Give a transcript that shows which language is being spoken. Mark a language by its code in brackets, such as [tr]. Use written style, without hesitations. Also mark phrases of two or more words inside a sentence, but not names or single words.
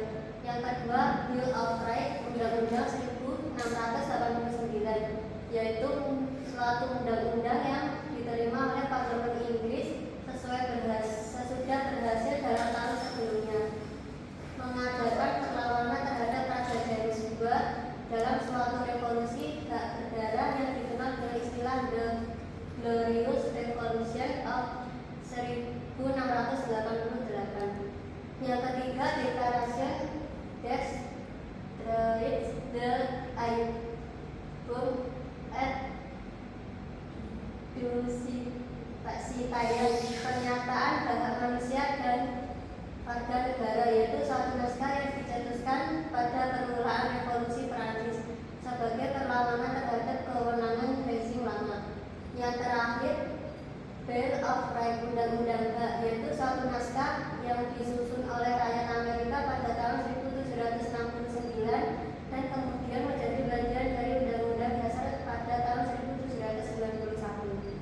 [id] Yang kedua, Bill of Rights, Undang-Undang 1689, yaitu suatu undang-undang yang diterima oleh Parlemen Inggris sesudah berhasil dalam tahun sebelumnya, mengadakan perlawanan terhadap Raja James II dalam suatu revolusi hak berdarah yang dikenal dengan istilah The Glorious Revolution of 1688. Yang ketiga, Declaration des Droits de l'Homme et du Citoyen, pernyataan hak manusia dan warga negara, yaitu suatu naskah yang dicetuskan pada permulaan revolusi Perancis sebagai perlawanan terhadap kewenangan rezim lama. Yang terakhir, Bill of Rights, Undang-Undang HAM, yaitu suatu naskah yang disusun oleh rakyat Amerika pada tahun 1769 dan kemudian menjadi bagian dari Undang-Undang Dasar pada tahun 1791.